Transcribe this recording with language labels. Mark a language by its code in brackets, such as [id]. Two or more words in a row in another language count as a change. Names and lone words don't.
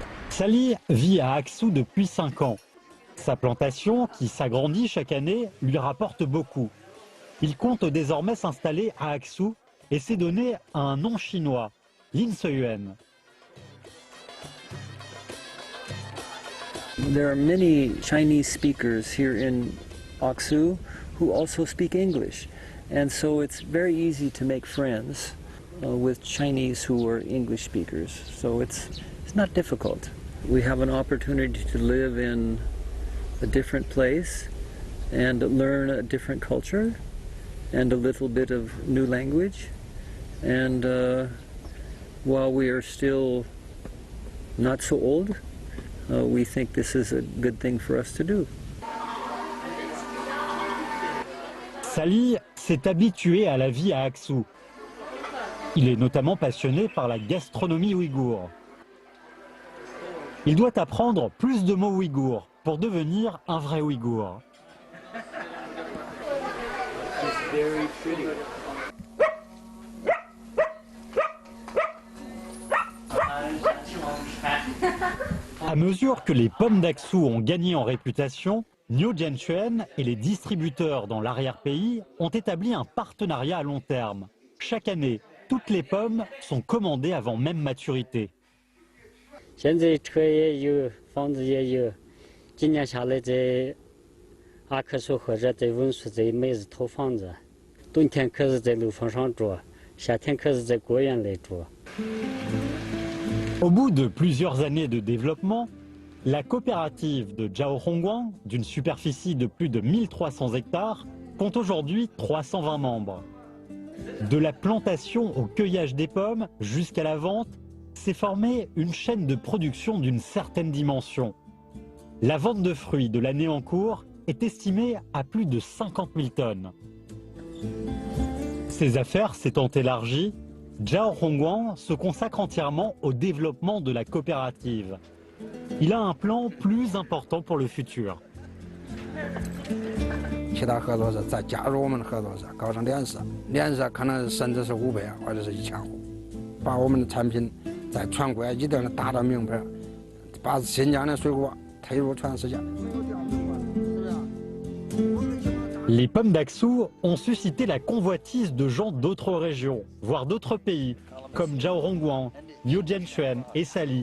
[fr] Sally vit à Aksu depuis 5 ans. Sa plantation, qui s'agrandit chaque année, lui rapporte beaucoup. Il compte désormais s'installer à Aksu et s'est donné un nom chinois, Lin Seyuan. [en] There are many Chinese speakers here in Aksu who also speak English, and so it's very easy to make friends with Chinese who are English speakers. So it's not difficult. We have an opportunity to live in a different place and learn a different culture and a little bit of new language. And while we are still not so old, we think this is a good thing for us to do. [fr] Sally s'est habitué à la vie à Aksu. Il est notamment passionné par la gastronomie ouïghour. Il doit apprendre plus de mots ouïghours pour devenir un vrai ouïghour. À mesure que les pommes d'Aksu ont gagné en réputation, Niu Jianchuan et les distributeurs dans l'arrière-pays ont établi un partenariat à long terme. Chaque année, toutes les pommes sont commandées avant même maturité. [zh] 现在车也有，房子也有。今年下来在阿克苏或者在文苏在买一套房子，冬天可是在楼房上住，夏天可是在果园里住。 [fr] Au bout de plusieurs années de développement, la coopérative de Zhaohongguang, d'une superficie de plus de 1300 hectares, compte aujourd'hui 320 membres. De la plantation au cueillage des pommes jusqu'à la vente, s'est formée une chaîne de production d'une certaine dimension. La vente de fruits de l'année en cours est estimée à plus de 50 000 tonnes. Ses affaires s'étant élargies, Zhaohongguang se consacre entièrement au développement de la coopérative. Il a un plan plus important pour le futur. [zh] 其他合作社再加入我们的合作社，搞成连锁，连锁可能甚至是500或者是1000户，把我们的产品在全国一定的打到名牌，把新疆的水果推入全世界。 [fr] Les pommes d'Aksu ont suscité la convoitise de gens d'autres régions, voire d'autres pays, comme Zhaohongguang, Niu Jianchuan et Sally.